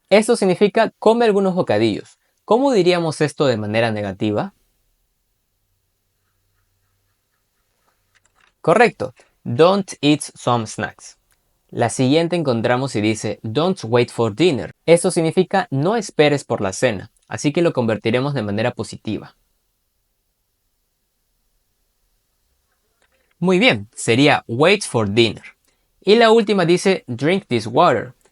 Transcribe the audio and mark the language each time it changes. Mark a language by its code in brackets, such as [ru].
[es] Esto significa come algunos bocadillos. ¿Cómo diríamos esto de manera negativa? [en] Correcto, don't eat some snacks. [es] La siguiente encontramos y dice don't wait for dinner. Esto significa no esperes por la cena, así que lo convertiremos de manera positiva. Muy bien, sería wait for dinner. Y la última dice drink this water.